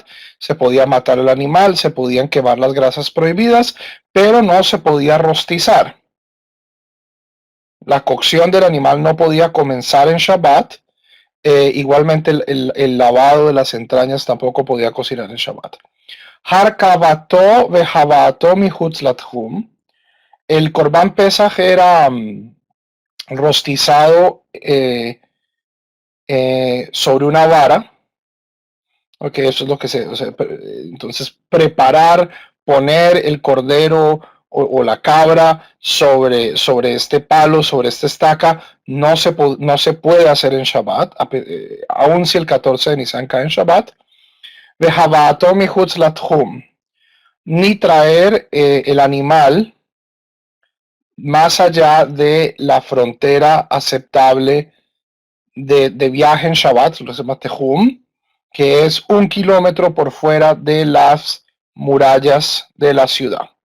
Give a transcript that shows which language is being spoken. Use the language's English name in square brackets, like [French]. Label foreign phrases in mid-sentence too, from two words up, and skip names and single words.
[Spanish] Se podía matar el animal, se podían quemar las grasas prohibidas, pero no se podía rostizar. La cocción del animal no podía comenzar en Shabbat. Igualmente el lavado de las entrañas tampoco podía cocinar en Shabbat. [Hebrew] הרכבתו והבאתו מחוץ לתחום. [Spanish] El [Hebrew] קרבן פסח [Spanish] era rostizado sobre una vara. Ok, eso es lo que entonces preparar, poner el cordero o la cabra sobre este palo, sobre esta estaca, no se puede hacer en Shabbat, aun si el 14 de Nisan cae en Shabbat. [Hebrew] והבאתו מחוץ לתחום. [Spanish] ni traer el animal más allá de la frontera aceptable de viaje en Shabbat, lo que se llama Tehum, que es 1 kilómetro por fuera de las murallas de la ciudad.